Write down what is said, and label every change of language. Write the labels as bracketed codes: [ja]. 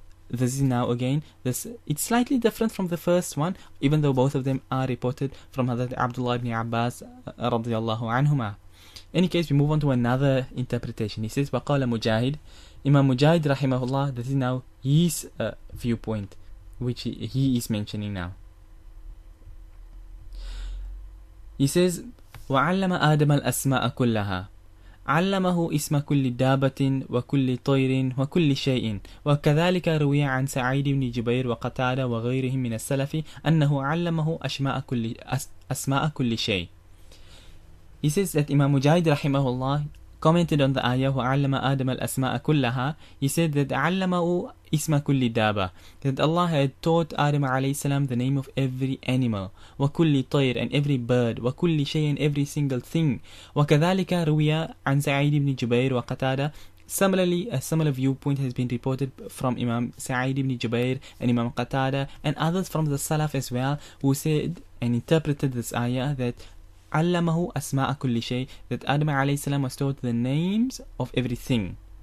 [en] This is now again, it's slightly different from the first one, even though both of them are reported from Hadhrat Abdullah ibn Abbas radiyallahu anhuma. In any case, we move on to another interpretation. He says, [ar] وَقَالَ [en] Mujahid, Imam Mujahid rahimahullah, this is now his viewpoint, which he is mentioning now. He says, [ar] وعلم آدم الأسماء كلها علمه اسم كل دابة وكل طير وكل شيء وكذلك روي عن سعيد بن جبير وقتادة وغيرهم من السلف أنه علمه أسماء كل شيء. [en] He says that Imam Mujahid rahimahullah commented on the ayah [ar] وعلم آدم الأسماء كلها. [en] He said that [ar] علمه اسم كل دابة, [en] that Allah had taught Adam alayhi salam the name of every animal, [ar] وكل طير, [en] and every bird, [ar] وكل شيء, [en] and every single thing. [ar] وكذلك روي عن سعيد بن جبير وقتادة. [en] Similarly, a similar viewpoint has been reported from Imam Sa'id ibn Jubair and Imam Qatada and others from the Salaf as well, who said and interpreted this ayah that [ar] علمه أسماء كل شيء, [en] that Adam alayhi salam was taught the names of everything.